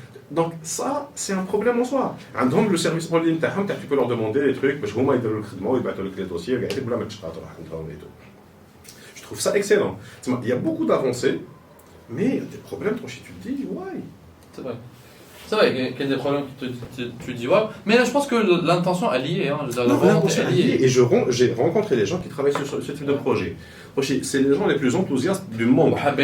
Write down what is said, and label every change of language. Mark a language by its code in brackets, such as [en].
[fr] Donc, ça, c'est un problème en soi. [ar] عندهم [fr] le service en ligne [ar] تاعهم [fr] tu peux leur demander des trucs [ar] باش هما يديروا لك الخدمة ويبعثوا لك [fr] les dossiers [ar] قاعدين بلا ما تشقى تروح عندهم [fr] et tout. Je trouve ça excellent. Il y a beaucoup d'avancées, mais il y a des problèmes. Tu te dis, why? C'est vrai. C'est vrai qu'il y a des problèmes que tu dis ouais, mais là je pense que l'intention est liée. Hein. L'intention est liée. Et j'ai rencontré des gens qui travaillent sur ce type de projet. C'est les gens les plus enthousiastes du monde.